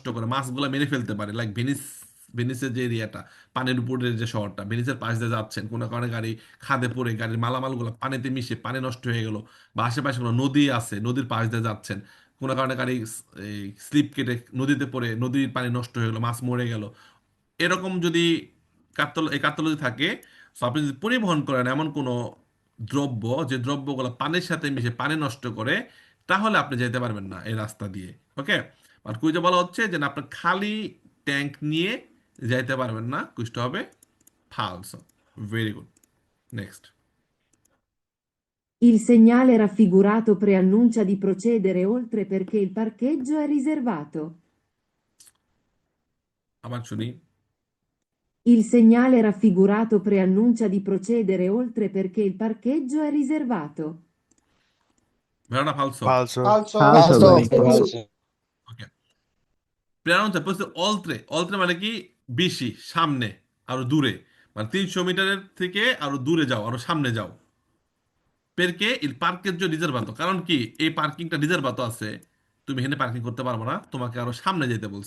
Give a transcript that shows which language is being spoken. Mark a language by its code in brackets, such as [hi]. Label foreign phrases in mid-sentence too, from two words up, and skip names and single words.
[bn] করে, মাছগুলো মেরে ফেলতে পারে, লাইক ভেনিস, ভেনিসের যে এরিয়াটা, পানির উপরের যে শহরটা, ভেনিসের পাশ দিয়ে যাচ্ছেন, কোনো কারণে গাড়ি খাদে পড়ে গাড়ির মালামালগুলো পানিতে মিশে পানি নষ্ট হয়ে গেল, বা আশেপাশে কোনো নদী আছে, নদীর পাশ দিয়ে যাচ্ছেন, কোনো কারণে গাড়ি স্লিপ কেটে নদীতে পড়ে নদীর পানি নষ্ট হয়ে গেলো, মাছ মরে গেল, এরকম যদি এই কার্টোলজি থাকে, so আপনি যদি পরিবহন করেন এমন কোনো দ্রব্য, যে দ্রব্যগুলো পানির সাথে মিশে পানি নষ্ট করে, তাহলে আপনি যেতে পারবেন না এই রাস্তা দিয়ে। ওকে, আর কুইজে বলা হচ্ছে যে না, আপনার খালি ট্যাঙ্ক নিয়ে যাইতে পারবেন না, কুইজটা হবে ফালসো। ভেরি গুড, নেক্সট। [it] Il segnale raffigurato preannuncia di procedere oltre perché il parcheggio è riservato. [bn] আবার শুনি। [it] Il segnale raffigurato preannuncia di procedere oltre perché il parcheggio è riservato. [bn] ভেরোনা ফালসো। ফালসো। Falso. ওকে, প্রেরণা বলছে অলত্রে, অলত্রে মানে কি বেশি, সামনে, আরো দূরে, মানে 300 মিটারের থেকে আরো দূরে যাও, আরো সামনে যাও। [it] perché il parcheggio è riservato, [bn] কারণ কি এই পার্কিংটা রিজার্ভাতো আছে, তুমি এখানে পার্কিং করতে পারবে না, তোমাকে আরো সামনে যেতে বলছে।